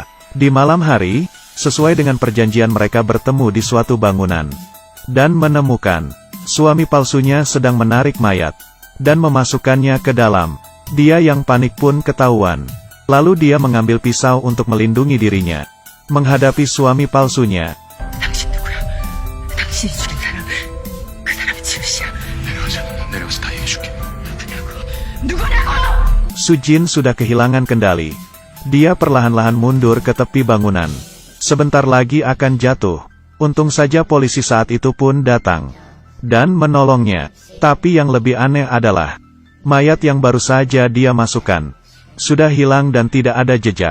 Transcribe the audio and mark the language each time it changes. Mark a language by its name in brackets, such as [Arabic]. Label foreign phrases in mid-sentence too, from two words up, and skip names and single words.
[Indonesian] Di malam hari, sesuai dengan perjanjian mereka bertemu di suatu bangunan. Dan menemukan suami palsunya sedang menarik mayat. dan memasukkannya ke dalam. Dia yang panik pun ketahuan. Lalu dia mengambil pisau untuk melindungi dirinya. Menghadapi suami palsunya. [Korean] 당신 누구야? 당신이 죽인 사람, 그 사람이 지우 씨야. 내려가서 다 얘기해줄게. 누구냐고! [Indonesian] Sujin sudah kehilangan kendali. Dia perlahan-lahan mundur ke tepi bangunan. Sebentar lagi akan jatuh. Untung saja polisi saat itu pun datang dan menolongnya. Tapi yang lebih aneh adalah mayat yang baru saja dia masukkan sudah hilang dan tidak ada jejak.